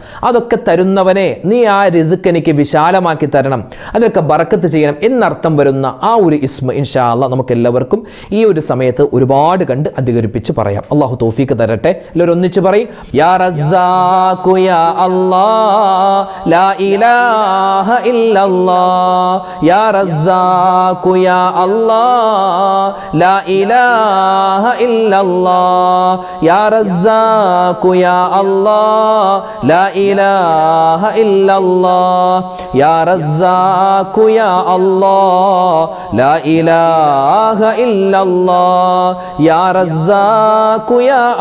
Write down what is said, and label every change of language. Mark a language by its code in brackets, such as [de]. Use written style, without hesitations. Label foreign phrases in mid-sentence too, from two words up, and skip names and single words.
[ml] അതൊക്കെ തരുന്നവനെ, നീ ആ റിസ്ക് എനിക്ക് വിശാലമാക്കി തരണം, അതിനൊക്കെ ബറക്കത്ത് ചെയ്യണം എന്നർത്ഥം വരുന്ന ആ ഒരു ഇസ്മ [ar] إن شاء الله [ml] നമുക്ക് എല്ലാവർക്കും ഈ ഒരു സമയത്ത് ഒരുപാട് കണ്ട് അധികരിപ്പിച്ച് പറയാം. അള്ളാഹു തൗഫീഖ് തരട്ടെ. എല്ലാവരും ഒന്നിച്ച് പറയും [ar] يا رزاق يا الله لا إله إلا الله يا رزاق يا الله لا إله إلا الله يا رزاق يا الله لا إله إلا الله يا رزاق يا الله لا إله إلا الله يا رزاق يا